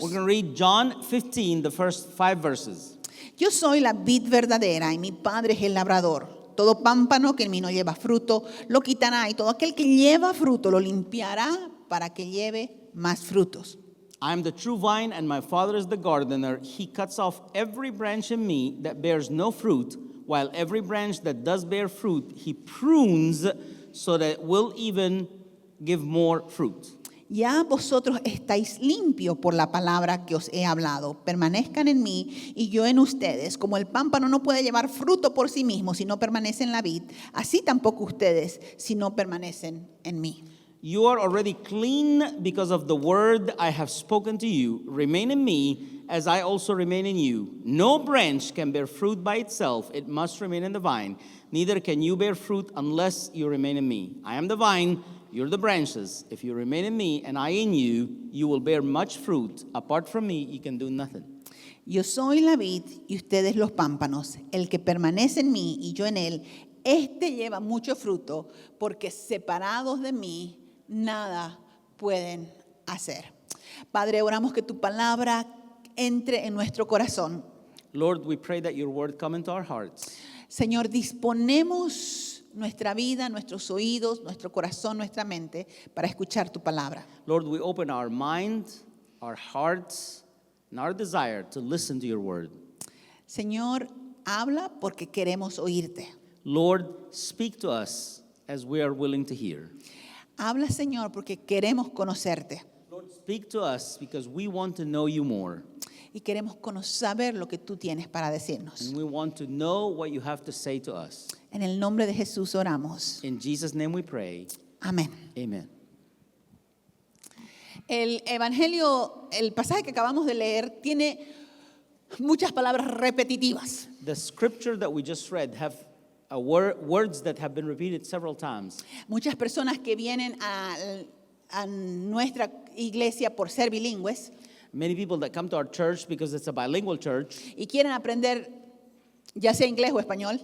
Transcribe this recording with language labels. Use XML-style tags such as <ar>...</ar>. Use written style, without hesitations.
<en>We're going to read John 15, the first 5 verses.</en> <es>Yo soy la vid verdadera y mi Padre es el labrador. Todo pámpano que en mí no lleva fruto lo quitará y todo aquel que lleva fruto lo limpiará para que lleve más frutos.</es> <en>I am the true vine, and my Father is the gardener. He cuts off every branch in me that bears no fruit, while every branch that does bear fruit, he prunes so that it will even give more fruit.</en> <es>Ya vosotros estáis limpios por la palabra que os he hablado. Permanezcan en mí y yo en ustedes. Como el pámpano no puede llevar fruto por sí mismo si no permanece en la vid, así tampoco ustedes si no permanecen en mí.</es> <en>You are already clean because of the word I have spoken to you. Remain in me as I also remain in you. No branch can bear fruit by itself. It must remain in the vine. Neither can you bear fruit unless you remain in me. I am the vine, you're the branches. If you remain in me and I in you, you will bear much fruit. Apart from me, you can do nothing.</en> <es>Yo soy la vid y ustedes los pámpanos. El que permanece en mí y yo en él, este lleva mucho fruto, porque separados de mí, nada pueden hacer. Padre, oramos que tu palabra entre en nuestro corazón.</es> <en>Lord, we pray that your word come into our hearts.</en> <es>Señor, disponemos nuestra vida, nuestros oídos, nuestro corazón, nuestra mente para escuchar tu palabra.</es> <en>Lord, we open our mind, our hearts, and our desire to listen to your word.</en> <es>Señor, habla porque queremos oírte.</es> <en>Lord, speak to us as we are willing to hear.</en> <es>Habla, Señor, porque queremos conocerte.</es> <en>Lord, speak to us because we want to know you more.</en> <es>Y queremos saber lo que tú tienes para decirnos.</es> <en>And we want to know what you have to say to us.</en> <es>En el nombre de Jesús oramos.</es> <en>In Jesus' name we pray.</en> <es>Amén.</es> <en>Amen.</en> <es>El Evangelio, el pasaje que acabamos de leer, tiene muchas palabras repetitivas.</es> <en>The scripture that we just read have words that have been repeated several times.</en> <es>Muchas personas que vienen a nuestra iglesia por ser bilingües</es> <en>Many people that come to our church because it's a bilingual church</en> <es>y quieren aprender ya sea inglés o español.</es>